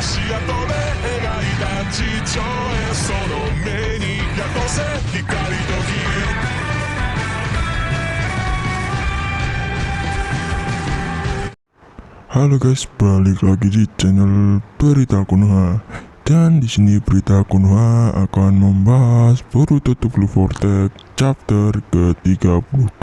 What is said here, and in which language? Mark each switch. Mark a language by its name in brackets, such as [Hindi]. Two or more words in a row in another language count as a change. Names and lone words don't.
[Japanese] が飛べ描いた地上へその目に宿せ光と消え [Indonesian] Halo guys, balik lagi di channel Berita Konoha. Dan di sini Berita Konoha akan membahas Boruto The Blue Vortex chapter ke-32.